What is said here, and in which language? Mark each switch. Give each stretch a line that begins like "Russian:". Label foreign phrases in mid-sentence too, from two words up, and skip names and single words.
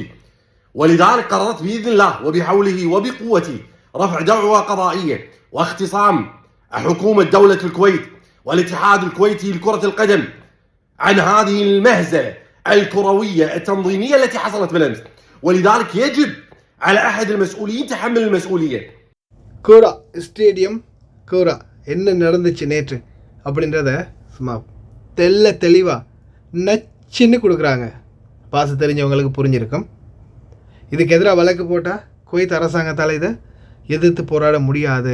Arabic: ولذلك قررت بإذن الله وبحوله وبقوته رفع دعوى قضائية واختصام حكومة دولة الكويت والاتحاد الكويتي لكرة القدم عن هذه المهزلة الكروية التنظيمية التي حصلت بالأمس. ولذلك يجب على أحد المسؤولين تحمل المسؤولية.
Tamil: கோரா ஸ்டேடியம் கோரா என்ன நடந்துச்சு நேற்று அப்படின்றத சும்மா தெளிவாக நச்சுன்னு கொடுக்குறாங்க. பாச தெரிஞ்சவங்களுக்கு புரிஞ்சிருக்கும். இதுக்கு எதிராக வழக்கு போட்டால் குவைத் அரசாங்கத்தால் இதை எதிர்த்து போராட முடியாது.